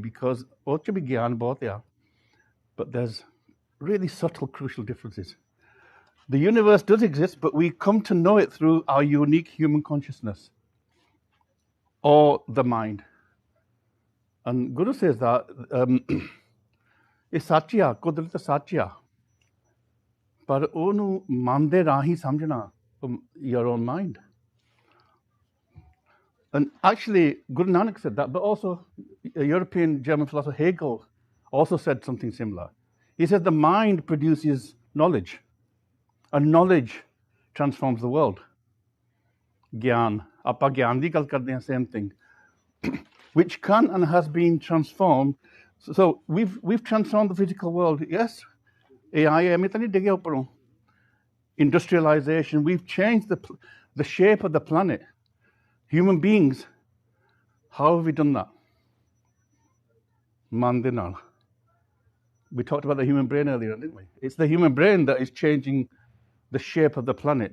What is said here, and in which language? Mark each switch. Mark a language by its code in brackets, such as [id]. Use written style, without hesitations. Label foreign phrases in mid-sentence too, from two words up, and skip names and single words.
[en] Because but there's really subtle, crucial differences. The universe does exist, but we come to know it through our unique human consciousness or the mind. And Guru says that [pa] ਇਹ ਸੱਚ ਆ, ਕੁਦਰਤ ਸੱਚ ਆ, ਪਰ ਉਹਨੂੰ ਮਨ ਦੇ ਰਾਹੀਂ ਸਮਝਣਾ, [en] your own mind. And actually, Guru Nanak said that, but also a European German philosopher Hegel also said something similar. He said the mind produces knowledge, and knowledge transforms the world. [pa] Gyan, ਆਪਾਂ ਗਿਆਨ ਦੀ ਗੱਲ ਕਰਦੇ ਹਾਂ, [en] same thing, which can and has been transformed. So we've transformed the physical world, yes. [pa] AI, ਐਵੇਂ ਤਾਂ ਨਹੀਂ ਡਿੱਗਿਆ ਉੱਪਰੋਂ. [en] Industrialization, we've changed the shape of the planet. Human beings, how have we done that? [pa] ਮਨ ਦੇ ਨਾਲ. [en] We talked about the human brain earlier, didn't we? It's the human brain that is changing the shape of the planet.